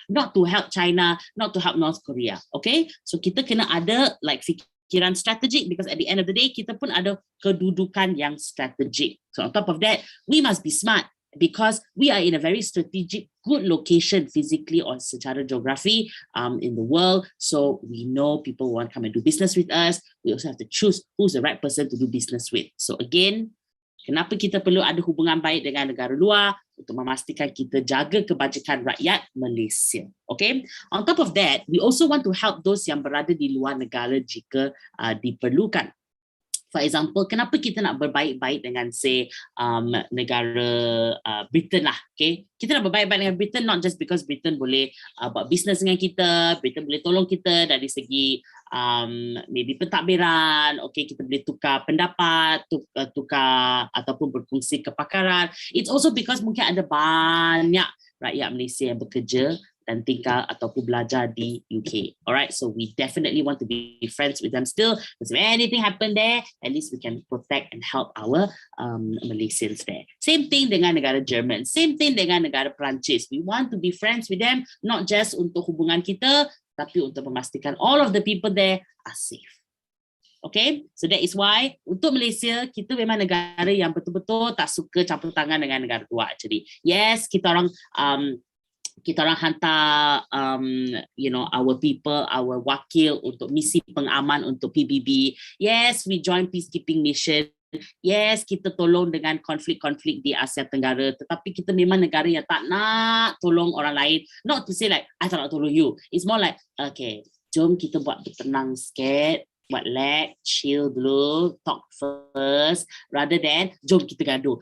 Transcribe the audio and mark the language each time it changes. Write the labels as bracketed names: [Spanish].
[English] Not to help China, not to help North Korea. Okay? So, [Malay] kita kena ada fikiran strategik [English] because at the end of the day, [Malay] kita pun ada kedudukan yang strategik. [English] So, on top of that, we must be smart. Because we are in a very strategic, good location physically or [Malay] secara geography [English] in the world. So we know people want to come and do business with us. We also have to choose who's the right person to do business with. [Malay] So again, kenapa kita perlu ada hubungan baik dengan negara luar? Untuk memastikan kita jaga kebajikan rakyat Malaysia. Okay? [English] On top of that, we also want to help those [Malay] yang berada di luar negara jika diperlukan. [English] For example, [Malay] kenapa kita nak berbaik-baik dengan negara Britain lah, okay? Kita nak berbaik-baik dengan Britain [English] not just because [Malay] Britain boleh buat business dengan kita, Britain boleh tolong kita dari segi [English] maybe [Malay] pentadbiran, okay, kita boleh tukar pendapat, tukar ataupun berkongsi kepakaran. [English] It's also because [Malay] mungkin ada banyak rakyat Malaysia yang bekerja dan tinggal ataupun belajar di UK. [English] Alright, so we definitely want to be friends with them still. Because if anything happen there, at least we can protect and help our Malaysians there. Same thing [Malay] dengan negara Jerman. [English] Same thing [Malay] dengan negara Perancis. [English] We want to be friends with them, not just [Malay] untuk hubungan kita, tapi untuk memastikan [English] all of the people there are safe. Okay, so that is why [Malay] untuk Malaysia, kita memang negara yang betul-betul tak suka campur tangan dengan negara luar. Jadi, yes, kita orang hantar [English] our people, our [Malay] wakil untuk misi pengaman untuk PBB. [English] Yes, we join peacekeeping mission. Yes, [Malay] kita tolong dengan konflik-konflik di Asia Tenggara. Tetapi kita memang negara yang tak nak tolong orang lain. [English] Not to say like, I [Malay] tak nak tolong [English] you. It's more like, okay, [Malay] jom kita buat bertenang sikit, buat lag, [English] chill [Malay] dulu, [English] talk first, rather than [Malay] jom kita gaduh.